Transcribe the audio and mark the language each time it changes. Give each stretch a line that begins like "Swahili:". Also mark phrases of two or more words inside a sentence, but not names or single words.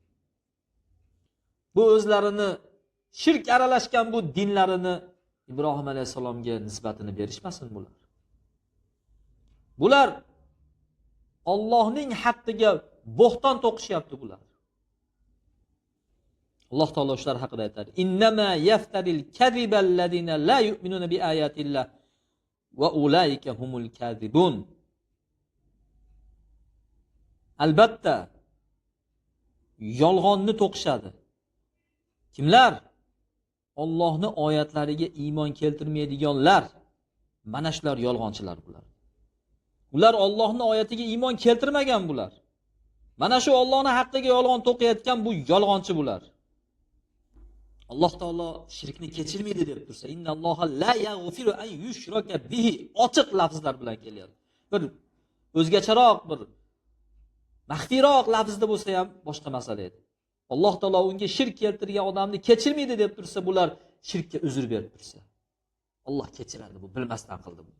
Uzbek: Bu o'zlarini shirk aralashgan bu dinlarini Ibrohim alayhisalomga nisbatini berishmasin bular. Bular Allohning haqqiga bo'xton to'qishyapti bular. Alloh taolo shular haqida aytadi:
Arabic: "إنما يفتري الكذب الذين لا يؤمنون بآيات الله وأولئك هم الكاذبون."
Uzbek: Albatta yolg'onni to'qishadi. Kimlar? Allohning oyatlariga iymon keltirmaydiganlar. Mana shular yolg'onchilar bular. Ular Allohning oyatiga iymon keltirmagan bular. Mana shu Allohning haqqiga yolg'on to'qiyotgan bu yolg'onchi bular. Alloh taolo shirkni kechirmaydi deb tursa,
Arabic: إن الله لا يغفر أن يشرك به
Uzbek: ochiq lafzlar bilan kelyapti. Bir o'zgacharoq, bir maxfiyroq lafzda bo'lsa ham boshqa masala edi. Alloh taolo unga shirk keltirgan odamni kechirmaydi deb tursa, bular shirkka uzr berib tursa, Alloh kechiradi, bu bilmasdan qildi bu.